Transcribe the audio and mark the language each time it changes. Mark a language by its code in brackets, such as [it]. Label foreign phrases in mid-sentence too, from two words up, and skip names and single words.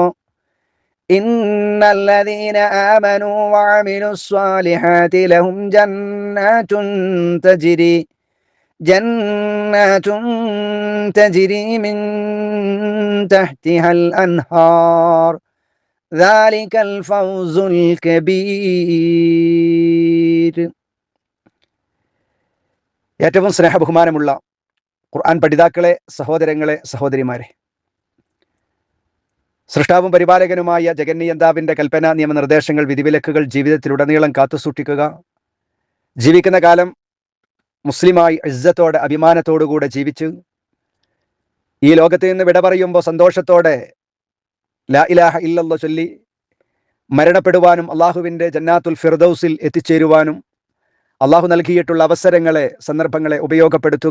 [ar] إن الذين آمنوا وعملوا الصالحات لهم جنات تجري من تحتها الأنهار ذلك الفوز الكبير. [ml] ഏറ്റവും സ്നേഹബഹുമാനമുള്ള ഖുർആൻ പഠിതാക്കളെ, സഹോദരങ്ങളെ, സഹോദരിമാരെ, സൃഷ്ടാവും പരിപാലകനുമായ ജഗന്നിയന്താവിൻ്റെ കൽപ്പന, നിയമനിർദ്ദേശങ്ങൾ, വിധിവിലക്കുകൾ ജീവിതത്തിലുടനീളം കാത്തുസൂക്ഷിക്കുക. ജീവിക്കുന്ന കാലം മുസ്ലിമായി ഇസ്സത്തോടെ, അഭിമാനത്തോടുകൂടെ ജീവിച്ച് ഈ ലോകത്ത് നിന്ന് വിട പറയുമ്പോൾ സന്തോഷത്തോടെ [ar] لا إله إلا الله [ml] ചൊല്ലി മരണപ്പെടുവാനും അള്ളാഹുവിൻ്റെ ജന്നാത്തുൽ ഫിർദൗസിൽ എത്തിച്ചേരുവാനും അള്ളാഹു നൽകിയിട്ടുള്ള അവസരങ്ങളെ, സന്ദർഭങ്ങളെ ഉപയോഗപ്പെടുത്തുക.